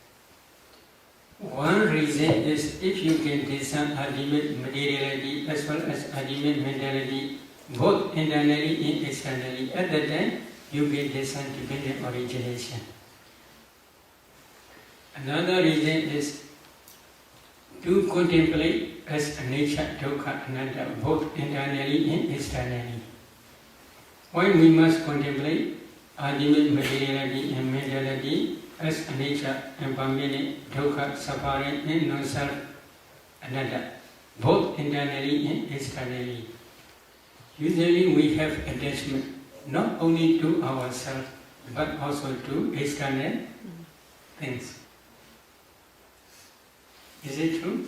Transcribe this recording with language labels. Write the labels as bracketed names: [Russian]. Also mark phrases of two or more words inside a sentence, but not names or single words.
[English] One reason is if you can discern ultimate materiality as well as ultimate mentality both internally and externally, at that time you can discern dependent origination. Another reason is to contemplate as [Pali] anicca, dukkha, anatta [English] both internally and externally. Why we must contemplate ultimate materiality and mentality as anicca, impermanent, dukkha, suffering and non-self, anatta, both internally and externally. Usually we have attachment not only to ourselves but also to external things. Is it true?